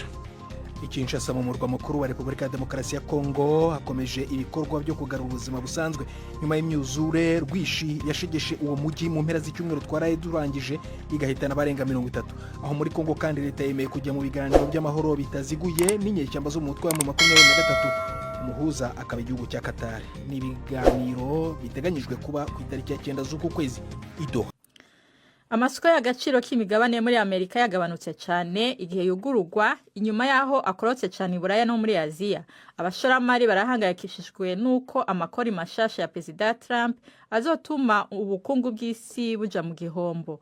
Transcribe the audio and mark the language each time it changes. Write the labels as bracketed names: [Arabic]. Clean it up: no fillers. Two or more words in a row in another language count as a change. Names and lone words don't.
[Kinyarwanda] Kinshasa mu murwa mukuru wa Repubulika ya Demokarasi ya Kongo hakomeje ibikorwa byo kugarura ubuzima busanzwe nyuma y'imyuzure rwishi yashegeshe uwo mujyi mu mpera z'icyumweru twaraye durangije igahitana barenga 30. Aho muri Kongo kandi leta yemeye kujya mu biganiro by'amahoro bitaziguye n'inyeshyamba zo mu mutwe mu 23. Umuhuza akaba igihugu cya Qatar. Ni ibiganiro biteganyijwe kuba ku itariki ya 9 z'uku kwezi i Doha. [Rundi] Amasoko y'agaciro k'imigabane muri Amerika yagabanutse cyane igihe yugurugwa inyuma yaho akorotse cyane i Buraya no muri Aziya. Abashoramari barahangayikishijwe nuko amakori mashasha ya President Trump azotuma ubukungu bw'isi buja mu gihombo.